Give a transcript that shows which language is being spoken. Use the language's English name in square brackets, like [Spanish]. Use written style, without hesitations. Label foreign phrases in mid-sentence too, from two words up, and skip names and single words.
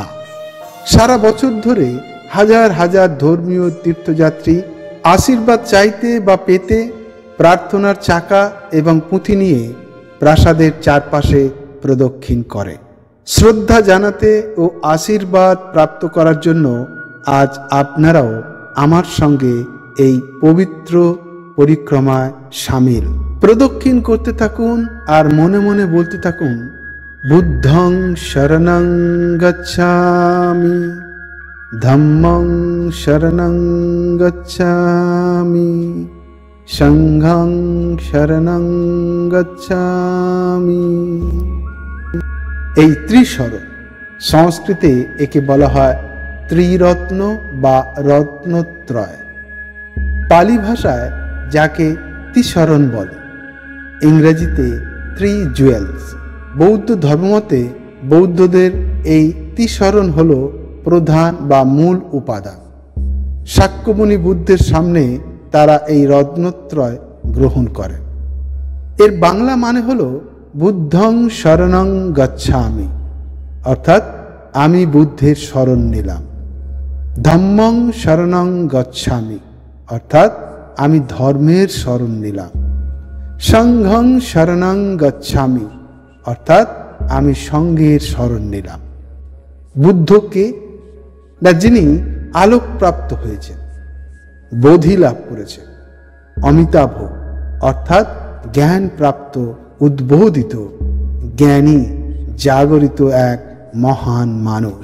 [Bangla] সারা বছর ধরে হাজার হাজার ধর্মীয় তীর্থযাত্রী আশীর্বাদ চাইতে বা পেতে প্রার্থনার চাকা এবং পুঁথি নিয়ে প্রাসাদের চারপাশে প্রদক্ষিণ করে। শ্রদ্ধা জানাতে ও আশীর্বাদ প্রাপ্ত করার জন্য আজ আপনারাও আমার সঙ্গে এই পবিত্র পরিক্রমায় সামিল। প্রদক্ষিণ করতে থাকুন আর মনে মনে বলতে থাকুন, [Pali] বুদ্ধং শরণং গচ্ছামি, ধম্মং শরণং গচ্ছামি, সংঘং শরণং গচ্ছামি। [Bangla] এই ত্রিশরণ, সংস্কৃতে একে বলা হয় ত্রিরত্ন বা রত্নত্রয়। পালি ভাষায় যাকে ত্রিশরণ বলে, ইংরেজিতে [English] three jewels. [Bangla] বৌদ্ধ ধর্মমতে বৌদ্ধদের এই ত্রিশরণ হল প্রধান বা মূল উপাদান। শাক্যমুনি বুদ্ধের সামনে তারা এই রত্নত্রয় গ্রহণ করেন। এর বাংলা মানে হল [Pali] বুদ্ধং শরণং গচ্ছামি, [Bangla] অর্থাৎ আমি বুদ্ধের শরণ নিলাম। [Pali] ধম্মং শরণং গচ্ছামি, [Bangla] অর্থাৎ আমি ধর্মের শরণ নিলাম। [Pali] সংঘং শরণং গচ্ছামি, [Bangla] অর্থাৎ আমি সঙ্ঘের শরণ নিলাম। বুদ্ধকে, না যিনি আলোকপ্রাপ্ত হয়েছেন, বোধি লাভ করেছেন, অমিতাভ অর্থাৎ জ্ঞান প্রাপ্ত, উদ্বোধিত, জ্ঞানী, জাগরিত এক মহান মানুষ।